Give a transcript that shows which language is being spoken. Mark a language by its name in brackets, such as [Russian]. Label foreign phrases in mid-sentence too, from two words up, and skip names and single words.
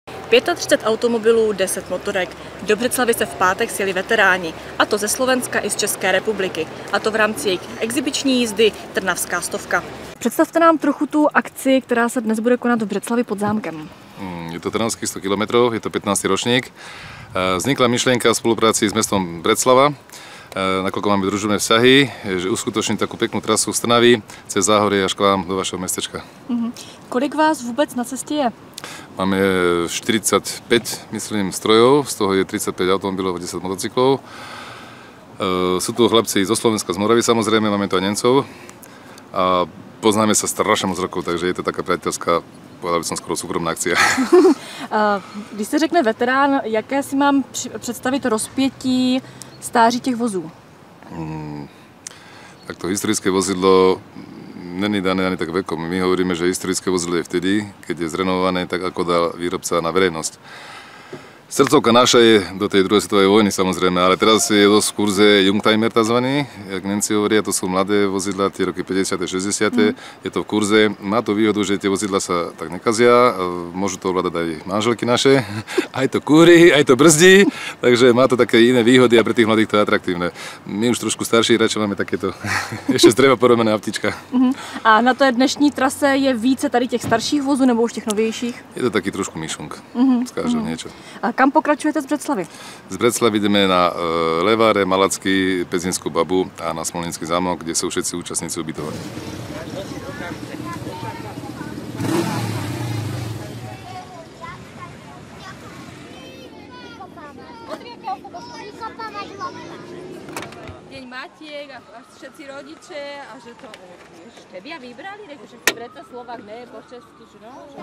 [Czech] 35 automobilů, 10 motorek. Do Břeclavi se v pátek sjeli veteráni, a to ze Slovenska i z České republiky, a to v rámci jejich exibiční jízdy Trnavská stovka. Představte nám trochu tu akci, která se dnes bude konat v Břeclavi pod zámkem. Je to trnavských 100 km, je to 15. ročník. [Slovak] Vznikla myšlienka v spolupráci s mestom Břeclava, nakoľko máme družobné vzťahy, že uskutočniť takú peknú trasu z Trnavy cez Záhorie až k vám do vašeho mestečka. [Czech] Kolik vás vůbec na cestě je? [Slovak] Máme 45, myslím, strojov, z toho je 35 automobilov a 10 motocyklov. Sú tu chlapci zo Slovenska, z Moravy samozrejme, máme tu aj Nemcov. A poznáme sa strašne moc rokov, takže je to taká priateľská, povedal by som skoro súkromná akcia. [Czech] Když se řekne veterán, jaké si mám představit rozpětí stáří těch vozů? [Slovak] Tak to historické vozidlo není dané ani tak vekom. My hovoríme, že historické vozidlo je vtedy, keď je zrenovované tak, ako dal výrobca na verejnosť. Srdcovka naša je do tej druhej svetovej vojny samozrejme, ale teraz je dosť v kurze Youngtimer tzv. Jak Nemci hovoria, to sú mladé vozidla, tie roky 50. 60. Je to v kurze. Má to výhodu, že tie vozidla sa tak nekazia, môžu to ovládať aj manželky naše, aj to kúri, aj to brzdí, takže má to také iné výhody a pre tých mladých to je atraktívne. My už trošku starší, radšej máme takéto ešte z dreva porobené autíčka. [Czech] A na té dnešní trase je více tady těch starších vozů nebo už těch novějších? [Slovak] Je to taký trošku myšunk, z každého niečo. [Czech] Kam pokračujete z Břeclavy? [Slovak] Z Břeclavy ideme na Leváre, Malacky, Pezinskú babu a na Smolnícky zámok, kde sú všetci účastníci ubytovaní. Deň Matiek a všetci rodiče a že to štebia vybrali, že preto Slovák nie je po česky, že no?